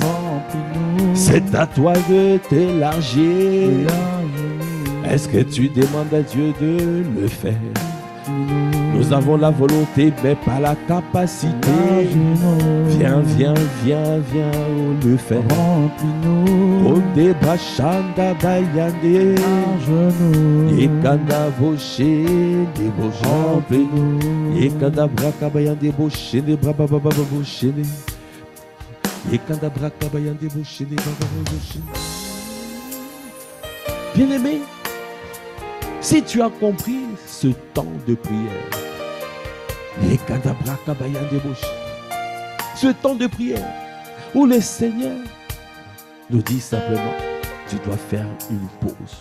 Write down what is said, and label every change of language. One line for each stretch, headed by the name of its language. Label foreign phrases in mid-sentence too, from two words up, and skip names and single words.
French: C'est à toi de t'élargir. Est-ce que tu demandes à Dieu de le faire? Nous avons la volonté, mais pas la capacité. Viens, viens, viens, viens, on le fait. Remplis-nous. Konde bashanda bayande. Yekanda boche, de boche. Remplis-nous. Yekanda braka bayande boche, de braba baba boche. Yekanda braka bayande boche, de braba boche. Bien-aimé, si tu as compris ce temps de prière, ce temps de prière où le Seigneur nous dit simplement, tu dois faire une pause.